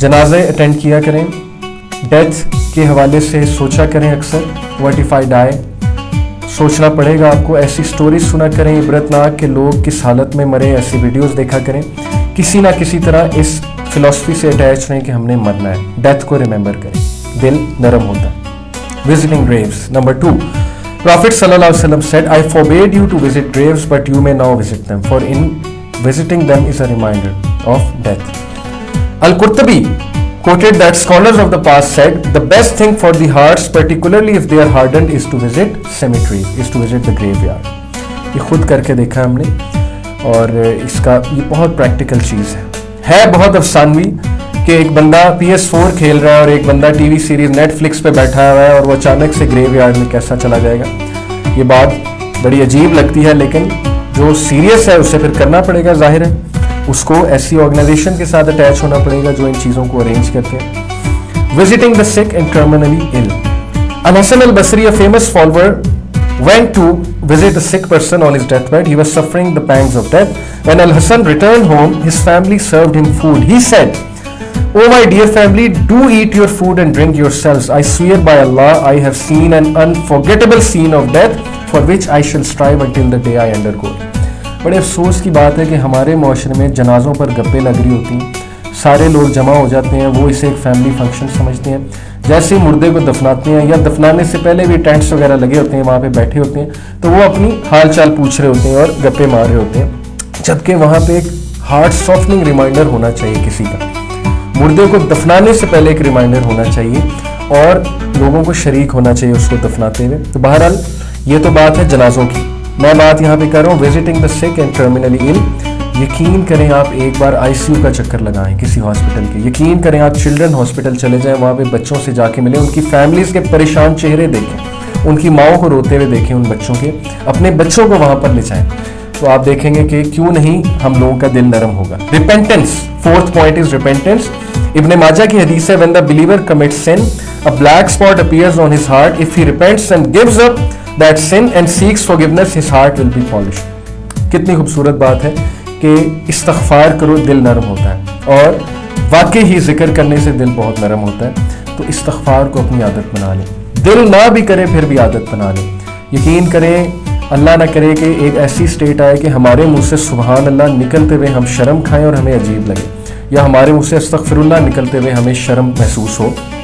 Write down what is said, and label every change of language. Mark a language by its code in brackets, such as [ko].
[hi] जनाजे अटेंड किया करें, डेथ के हवाले से सोचा करें अक्सर, [en] what if I die, [hi] सोचना पड़ेगा आपको। ऐसी स्टोरीज सुना करें इबरतनाक के लोग किस हालत में मरे, ऐसी वीडियोस देखा करें। किसी ना किसी तरह इस फिलॉसफी से अटैच रहें कि हमने मरना है। डेथ को रिमेंबर करें, दिल नरम होता है। [en] Visiting graves. नंबर 2, Prophet sallallahu alaihi wasallam said, I forbade you to visit graves, but you may now visit them, for in visiting them is a reminder of death. Al-Qurtubi quoted that scholars of the past said, the best thing for the hearts, particularly if they are hardened, is to visit cemeteries, is to visit the graveyard. [hi] ये खुद करके देखा हमने, और इसका ये बहुत practical चीज़ है बहुत अफसानवी कि एक बंदा PS4 खेल रहा है और एक बंदा टीवी सीरीज नेटफ्लिक्स पे बैठा हुआ है और वो अचानक से ग्रेवयार्ड में कैसा चला जाएगा। ये बात बड़ी अजीब लगती है, लेकिन जो सीरियस है उसे फिर करना पड़ेगा। जाहिर है उसको ऐसी ऑर्गेनाइजेशन के साथ अटैच होना पड़ेगा जो इन चीज़ों को अरेंज करते हैं। [en] Visiting the sick and terminally ill. Al Hasan al Basri, a famous follower, went to visit a sick person on his deathbed. He was suffering the pangs of death. When Al-Hasan returned home, his family served him food. He said, "Oh my dear family, do eat your food and drink yourselves. I swear by Allah, I have seen an unforgettable scene of death for which I shall strive until the day I undergo." [hi] बड़े अफसोस की बात है कि हमारे माशरे में जनाजों पर गप्पे लग रही होती हैं, सारे लोग जमा हो जाते हैं, वो इसे एक फैमिली फंक्शन समझते हैं। जैसे ही मुर्दे को दफनाते हैं या दफनाने से पहले भी टेंट्स वगैरह लगे होते हैं, वहाँ पे बैठे होते हैं, तो वो अपनी हाल चाल पूछ रहे होते हैं और गप्पे मार रहे होते हैं, जबकि वहाँ पे एक हार्ट सॉफ्टनिंग रिमाइंडर होना चाहिए किसी का। मुर्दे को दफनाने से पहले एक रिमाइंडर होना चाहिए और लोगों को शरीक होना चाहिए उसको दफनाते हुए। तो बहरहाल ये तो बात है जनाजों की, मैं बात यहाँ पे कर रहा हूँ [en] Visiting the sick and terminally ill. [hi] यकीन करें आप एक बार ICU का चक्कर लगाएं किसी हॉस्पिटल के, यकीन करें आप चिल्ड्रन हॉस्पिटल चले जाएं, वहाँ पे बच्चों से जाके मिलें, उनकी फैमिलीज़ के परेशान चेहरे देखें, उनकी माओं को रोते हुए देखें, उन बच्चों के, अपने बच्चों को वहाँ पर ले जाएं, तो आप देखेंगे कि क्यों नहीं हम लोगों का दिल नरम होगा। Repentance. [en] 4th point is repentance. [hi] इब्ने माजा की हदीस है, [en] when the believer commits sin, a black spot appears on his heart. If he repents and gives up that sin and seeks forgiveness, his heart will be polished. [hi] कितनी खूबसूरत बात है कि इस्तग़फ़ार करो, दिल नरम होता है, और वाकई ही जिक्र करने से दिल बहुत नरम होता है। तो इस्तग़फ़ार को अपनी आदत बना लें, दिल ना भी करे फिर भी आदत बना लें। यकीन करें, अल्लाह ना करे कि एक ऐसी स्टेट आए कि हमारे मुंह से सुबहान अल्लाह निकलते हुए हम शर्म खाएं और हमें अजीब लगे, या हमारे मुंह से अस्तग़फ़िरुल्लाह निकलते हुए हमें शर्म महसूस हो।